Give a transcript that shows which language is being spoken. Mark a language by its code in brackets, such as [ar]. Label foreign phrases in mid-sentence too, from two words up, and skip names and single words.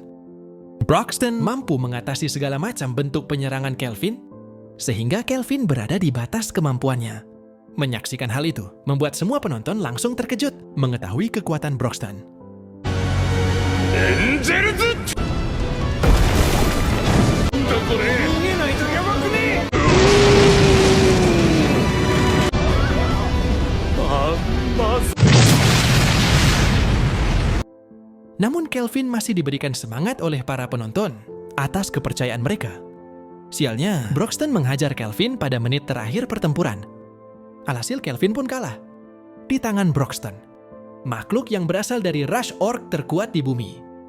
[id] Broxton mampu mengatasi segala macam bentuk penyerangan Kelvin, sehingga Kelvin berada di batas kemampuannya. Menyaksikan hal itu membuat semua penonton langsung terkejut mengetahui kekuatan Broxton. [ja] これ逃げないとやばくねまず [id] Namun Kelvin masih diberikan semangat oleh para penonton atas kepercayaan mereka. Sialnya, Broxton menghajar Kelvin pada menit terakhir pertempuran. Alhasil Kelvin pun kalah di tangan Broxton, makhluk yang berasal dari Rush Orc terkuat di bumi.